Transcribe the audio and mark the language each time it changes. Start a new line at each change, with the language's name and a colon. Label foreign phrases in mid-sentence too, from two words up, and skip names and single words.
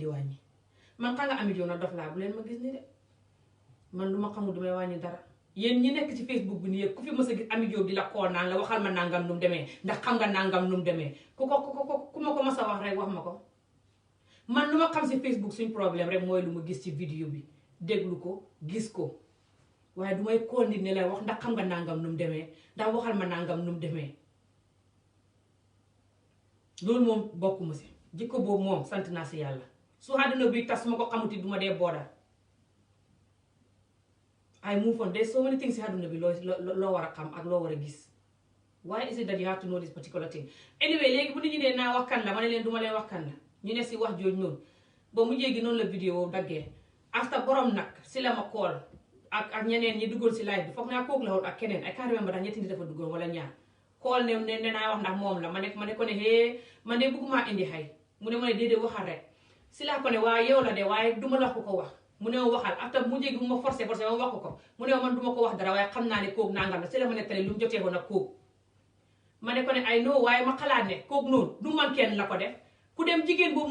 Wolof: di wàññi man xam nga Ami Jóob na dof laa bu leen ma gis ni de man lu ma xamul du may wàññi dara yéen ñi nekk ci Facebook bi nii yëpp ku fi mës a gis Ami Jóob di la xool naan la waxal ma nangam nu mu demee ndax xam nga nangam nu mu demee ku ma ko mës a wax rek wax ma ko man lu ma xam si Facebook suñ problème rek mooy lu ma gis ci vidéo bi déglu ko gis ko waaye du may kool nit ne la wax ndax xam nga nangam nu mu demee ndax waxal ma nangam nu mu demee loolu moom bokkuma si jikko boobu moom sant naa si yàlla su àdduna bi tas su ma ko xamuti du ma dee booda
English: I move on there's so many things
Wolof: si àdduna bi loo war a xam ak loo war a gis
English: why is it that you have to know this particular thing anyway
Wolof: léegi bu nit ñi ne naa wax kan la ma ne leen du ma leen wax kan la ñu ne si wax jooju noonu ba mu jéegi noonu la vidéo daggee after borom nag si la ma call ak ñeneen ñi duggoon si live bi foog naa kooku la woon ak keneen
English: I can't remember
Wolof: ndax ñetti nit dafa duggoon wala ñaar call ne naa wax ndax moom la ma ne ko ne hee man de bëgguma indi xay mu ne ma ne déedéet waxal rek si laa ko ne waaye yow la de waaye du ma la ko wax mu ne ma waxal after mu jéegi bu ma forcé ma wax ko mu ne man du ma ko wax dara waaye xam naa ne kooku nangam la si la ma nettali lu mu jotee woon ak kooku ma ne ko ne ay no waaye ma xalaat ne kooku noonu du man kenn la ko def ku dem jigéen boobu